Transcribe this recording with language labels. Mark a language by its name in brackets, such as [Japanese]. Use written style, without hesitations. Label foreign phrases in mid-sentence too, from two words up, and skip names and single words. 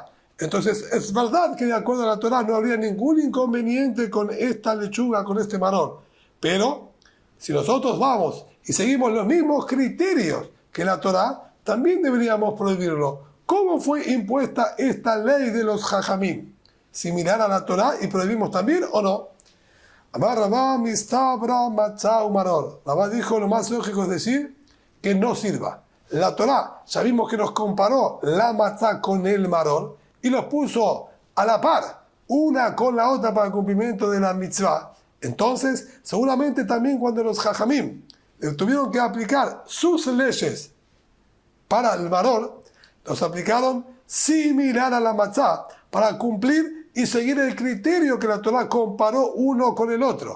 [Spanish] Entonces, es verdad que de acuerdo a la Torá no habría ningún inconveniente con esta lechuga, con este maror. Pero, si nosotros vamos y seguimos los mismos criterios que la Torá, también deberíamos prohibirlo. ¿Cómo fue impuesta esta ley de los jajamim? ¿Similar a la Torá y prohibimos también o no? [Aramaic] אמר רבא מסתברא מצה ומרור. [Spanish] Rabá dijo, lo más lógico es decir que no sirva. La Torá, ya vimos que nos comparó la matzah con el maror y los puso a la par, una con la otra para el cumplimiento de la mitzvah. Entonces, seguramente también cuando los jajamim tuvieron que aplicar sus leyes para el maror, los aplicaron similar a la matzah para cumplir y seguir el criterio que la Torá comparó uno con el otro.